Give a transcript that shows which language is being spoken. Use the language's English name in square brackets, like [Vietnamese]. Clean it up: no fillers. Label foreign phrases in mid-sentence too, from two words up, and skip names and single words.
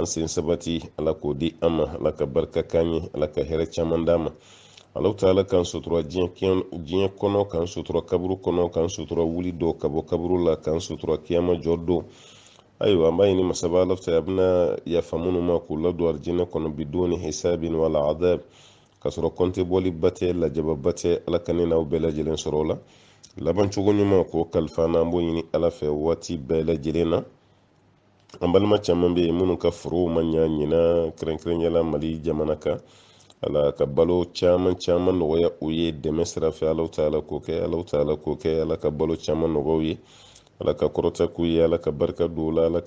[Bambara] sen sabati ala k'o di an ma ala ka barika k'an ye ala ka hɛrɛ caman d'an ma alaw ta ala k'an sutura diɲɛ kɔnɔ k'an sutura kaburu kɔnɔ k'an sutura wuli don ka bɔ kaburu la k'an sutura kiyama jɔ don ayiwa an b'a ɲini masaba ala fɛ a bɛna yafa minnu ma k'u ladon arijinɛ kɔnɔ [Arabic] بدون حساب ولا عذاب [Bambara] ka sɔrɔ kɔnte bɔli ba tɛ lajaba tɛ ala ka ne n'aw bɛɛ lajɛlen sɔrɔ o la laban cogo ɲuman k'o kalifa an na an b'o ɲini ala fɛ waati bɛɛ lajɛlen na an balima caman bɛ yen minnu ka forow ma ɲa ɲina kɛrɛnkɛrɛnyala mali jamana kan ala ka balo caman nɔgɔya u ye dɛmɛ sira fɛ alaw ta ala k'o kɛ alaw ta ala k'o kɛ ala ka balo caman nɔgɔya u ye ala ka kɔrɔta k'u ye ala ka barika don u la ala ka